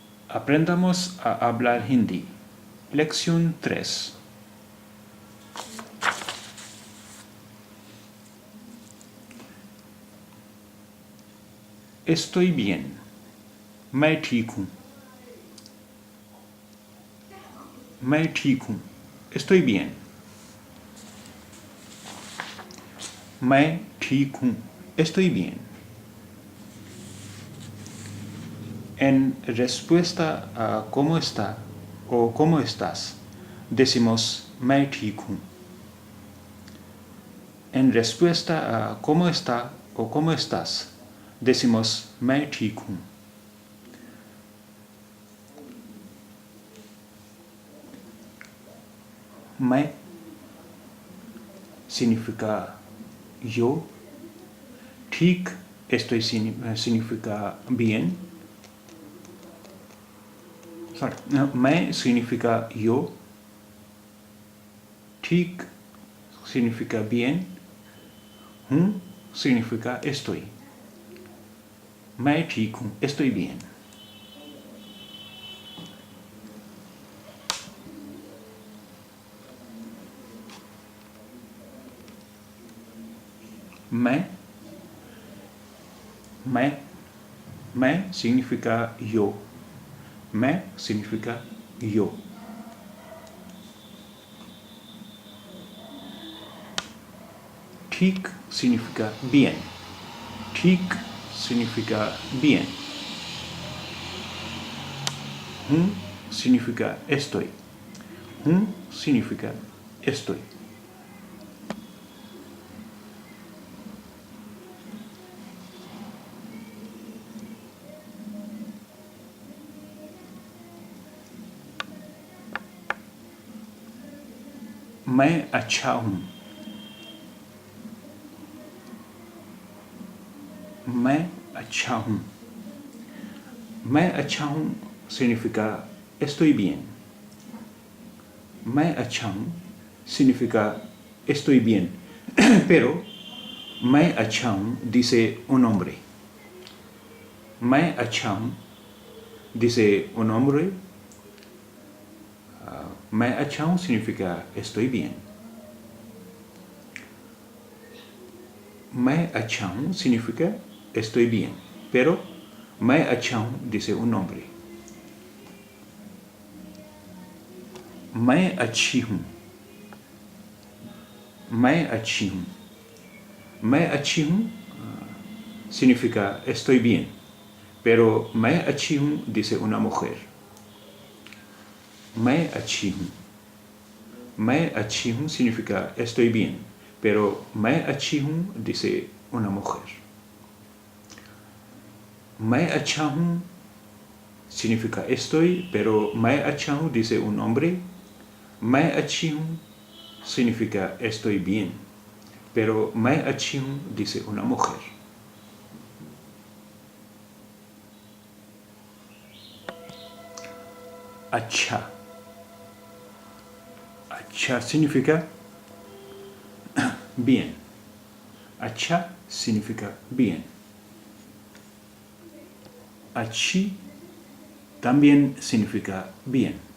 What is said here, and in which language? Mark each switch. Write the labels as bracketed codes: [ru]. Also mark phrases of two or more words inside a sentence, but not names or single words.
[es] Aprendamos a hablar hindi. Lección 3. Estoy bien. [hi] मैं ठीक हूँ. मैं ठीक हूँ. [es] Estoy bien. [hi] मैं ठीक हूँ. [es] Estoy bien. En respuesta a cómo está o cómo estás, decimos [hi] मैं ठीक हूँ. [es] En respuesta a cómo está o cómo estás, decimos [hi] मैं ठीक हूँ. [es] मैं significa yo, ठीक estoy significa bien. Sorry, no, मैं significa yo, ठीक significa bien, हूँ significa estoy. [hi] मैं ठीक हूँ, [es] estoy bien. मैं significa yo. मैं significa yo. ठीक significa bien. ठीक significa bien. हूँ significa estoy. हूँ significa estoy. [hi] मैं अच्छा हूँ. मैं अच्छा हूँ. मैं अच्छा हूँ [es] significa estoy bien. [hi] मैं अच्छा हूँ [es] significa estoy bien. Pero [hi] मैं अच्छा हूँ [es] dice un hombre. [hi] मैं अच्छा हूँ [es] dice un hombre. [hi] मैं अच्छा हूँ [es] significa estoy bien. [hi] मैं अच्छा हूँ [es] significa estoy bien. Pero [hi] मैं अच्छा हूँ [es] dice un hombre. [hi] मैं अच्छी हूँ. मैं अच्छी हूँ. मैं अच्छी हूँ [es] significa estoy bien. Pero [hi] मैं अच्छी हूँ [es] dice una mujer. [hi] मैं अच्छी हूँ. मैं अच्छी हूँ [es] significa estoy bien. Pero [hi] मैं अच्छी हूँ [es] dice una mujer. [hi] मैं अच्छा हूँ [es] significa estoy, pero [hi] मैं अच्छा हूँ [es] dice un hombre. [hi] मैं अच्छी हूँ [es] significa estoy bien. Pero [hi] मैं अच्छी हूँ [es] dice una mujer. [hi] अच्छा. [es] अच्छा significa bien. अच्छा significa bien. अच्छी también significa bien.